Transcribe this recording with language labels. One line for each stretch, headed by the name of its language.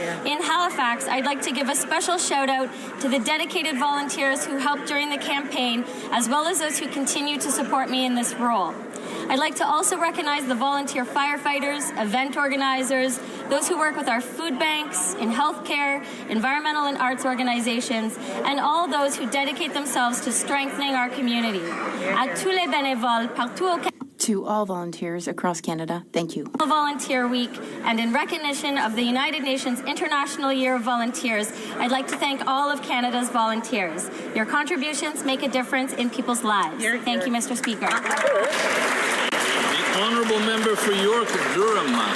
English: In Halifax, I'd like to give a special shout out to the dedicated volunteers who helped during the campaign, as well as those who continue to support me in this role. I'd like to also recognize the volunteer firefighters, event organizers, those who work with our food banks, in healthcare, environmental and arts organizations, and all those who dedicate themselves to strengthening our community.
French: À tous les bénévoles partout au Canada.
English: To all volunteers across Canada, thank you. Volunteer Week, and in recognition of the United Nations International Year of Volunteers, I'd like to thank all of Canada's volunteers. Your contributions make a difference in people's lives. Thank you, Mr. Speaker. The honourable member for York, Durham.